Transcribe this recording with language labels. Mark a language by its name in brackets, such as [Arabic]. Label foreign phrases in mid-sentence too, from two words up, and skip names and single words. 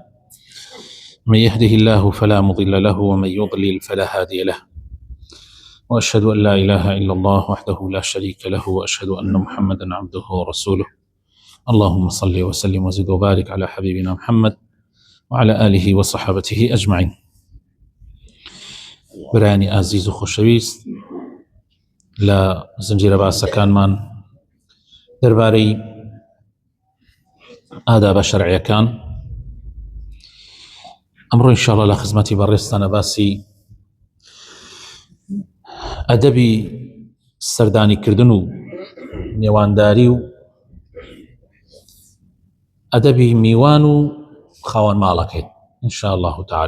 [Arabic] من يهده الله فلا مضل له ومن يضلل فلا هادي له، وأشهد أن لا إله إلا الله وحده لا شريك له، وأشهد أن محمدا عبده ورسوله. اللهم صل وسلم وزد وبارك على حبيبنا محمد وعلى آله وصحابته أجمعين. [Central Kurdish] برانی ئازیز و خۆشەویست، لە زنجیرە باسەکانمان دەربارەی ئادابە شەرعیەکان ئەمڕۆ ئینشاءالله لە خزمەتی بەڕێستانە باسی ئەدەبی سەردانیکردن و میوانداری و ئەدەبی میوان و خاوەن ماڵەکەی [Arabic] ئینشاءالله تعالی.